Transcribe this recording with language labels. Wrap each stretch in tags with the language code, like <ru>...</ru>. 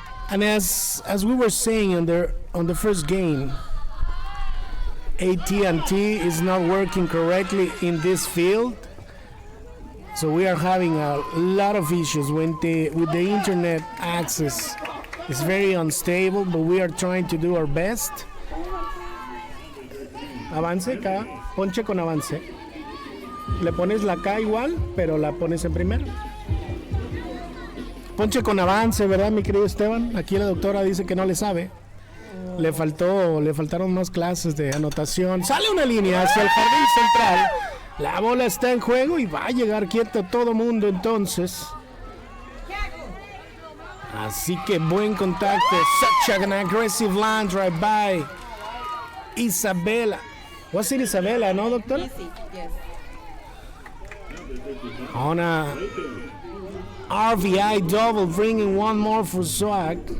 <en>And as we were saying on the first game, AT&T is not working correctly in this field. So we are having a lot of issues with the internet access. It's very unstable, but we are trying to do our best.</en> <es>Avance K, ponche con avance. Le pones la K igual, pero la pones en primero. Ponche con avance, ¿verdad, mi querido Esteban? Aquí la doctora dice que no le sabe. Le faltaron más clases de anotación. Sale una línea hacia el jardín central. La bola está en juego y va a llegar quieto todo mundo entonces. Así que buen contacto.</es> <en>Such an aggressive line drive by Isabela. Was it Isabela, no, doctor? Easy, yes. On a RBI double, bringing one more for Swag.</en>